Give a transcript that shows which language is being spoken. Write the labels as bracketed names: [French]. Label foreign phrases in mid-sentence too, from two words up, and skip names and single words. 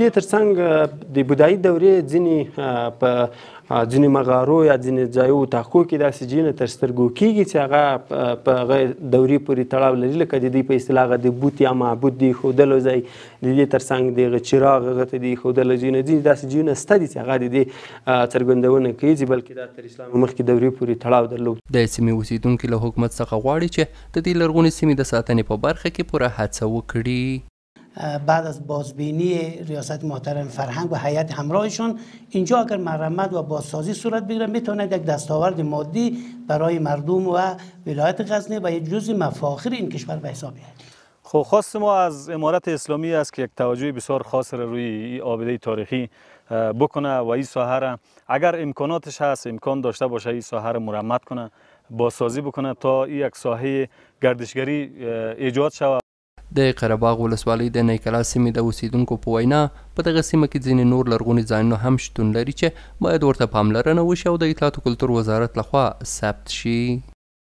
[Pashto] دې ترڅنګ د بودایي دورې ځینې په ځینې مغارو یا ځینې ځایو تحقیق کې داسې ځایونه تر سترګو کېږي چې هغه په هغه دورې پورې تړاو لري، لکه د دوی په اصطلاح د بوت یا معبود د ایښودلو ځای، د دې ترڅنګ د هغه چراغ هغه ته د ایښودلو ځایونه ځینې داسې ځایونه شته دي چې هغه د دې څرګندونه کوي چې بلکې دا تر اسلام مخکې دورې پورې تړاو درلود. د سیمې اوسیدونکي له حکومت څخه غواړي چې د دې لرغونې سیمې د ساتنې په برخه کې پوره هڅه وکړي. [Persian] بعد از بازبینی ریاست محترم فرهنگ و هیئت همراهشون اینجا اگر مرمت و بازسازی صورت بگیره میتواند یک دستاورد مادی برای مردم و ولایت غزنی و یک جزء مفاخر این کشور به حساب بیاید. خب خواست ما از امارت اسلامی است که یک توجه بسیار خاص را روی این آبده تاریخی بکنه و این ساحه را اگر امکاناتش هست امکان داشته باشه این ساحه را مرمت کنه، بازسازی بکنه تا این یک ساحه گردشگری ایجاد شود. [Pashto] د قره باغ ولسوالۍ د نیکلا سیمې د اوسیدونکو په وینا په دغه سیمه کې ځینې نور لرغوني ځایونه هم شتون لري چې باید ورته پاملرنه وشي او د اطلاعات او کلتور وزارت لخوا ثبت شي.